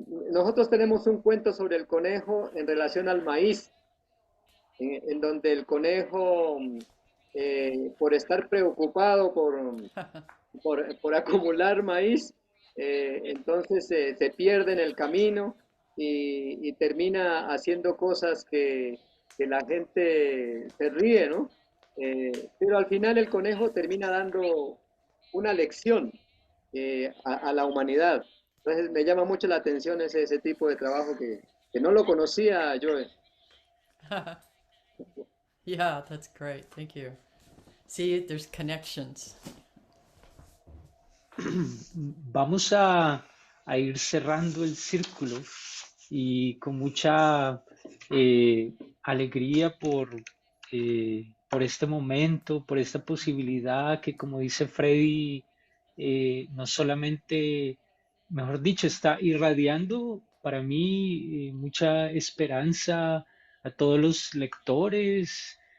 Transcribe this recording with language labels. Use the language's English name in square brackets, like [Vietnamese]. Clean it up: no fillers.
[Spanish] Nosotros tenemos un cuento sobre el conejo en relación al maíz, en donde el conejo, por estar preocupado por acumular maíz, entonces se pierde en el camino y termina haciendo cosas que la gente se ríe, ¿no? Pero al final el conejo termina dando una lección a la humanidad. Entonces me llama mucho la atención ese tipo de trabajo que no lo conocía yo. [English] Yeah, that's great. Thank you. See, there's connections. [Spanish] Vamos a ir cerrando el círculo y con mucha alegría por este momento, por esta posibilidad que, como dice Freddy, no solamente, mejor dicho, está irradiando para mí mucha esperanza a todos los lectores.